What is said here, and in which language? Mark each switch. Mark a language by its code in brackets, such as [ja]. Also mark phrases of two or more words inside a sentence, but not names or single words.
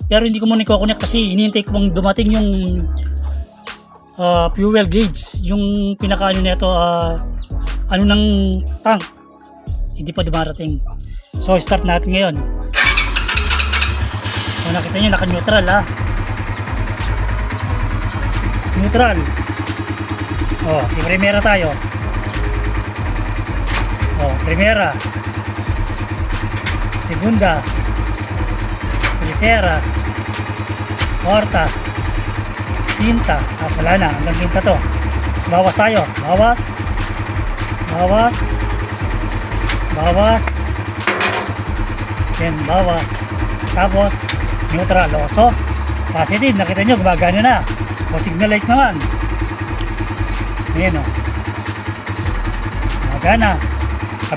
[tl] Pero hindi ko muna i-connect kasi hinihintay ko bang dumating yung [en] fuel gauge, [tl] yung pinaka nito ng tank. Hindi pa dumarating. So start natin ngayon. So nakita nyo naka-neutral neutral. I-primera tayo. [es] Primera, segunda, tercera, cuarta, quinta. [tl] Wala na, hanggang quinta to. Tapos bawas tayo. Bawas. Then bawas. Tapos neutral. So positive, nakita nyo gumagana na. O [en] signal light [tl] naman. Ayan gumagana.